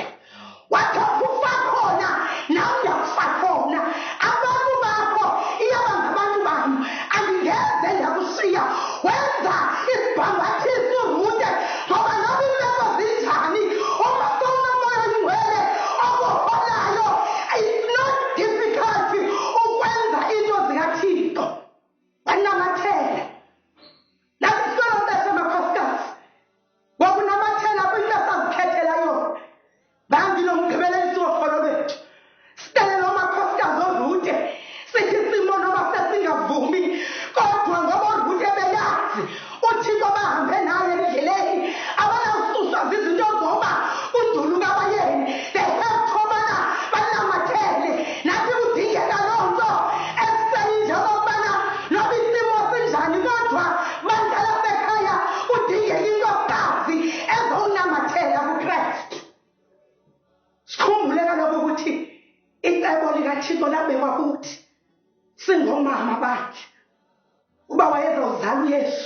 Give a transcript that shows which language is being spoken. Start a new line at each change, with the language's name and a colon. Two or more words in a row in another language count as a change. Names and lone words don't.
Xhosa: Wathi ukufa khona nawe uyakufa khona. Abantu bakho iyaba ngabantu bami andingeze ndakushiya. Wenza isibhambathiso uRute ngoba noba iimeko zinjani umntu unomoya oyingcwele okuholayo.
English: It's not difficult
Xhosa: ukwenza into zikaThixo. Wanamathela. Nasisolo sasemakhosikazi wakunamathela kwinto esazikhethela yona. Bambi nomgqibelelisi wokholo lwethu sicele nomakhosikazi oRute sithi isimo noba sesingavumi kodwa ngoba uRute beyazi uThixo bahambe naye endleleni abanawususwa zizinto zoba unduluka abayeni.
English: They have to
Xhosa: ubana banamathele. Nathi kudingeka loo nto esenje okokubana noba isimo sinjani kodwa bandla lasekhaya kudingeka inkosikazi ezowunamathela kuKristu. Sikhumbule kaloku ukuthi icebo likaThixo labekwa kuthi singomama bakhe uba wayezawuzala uYesu.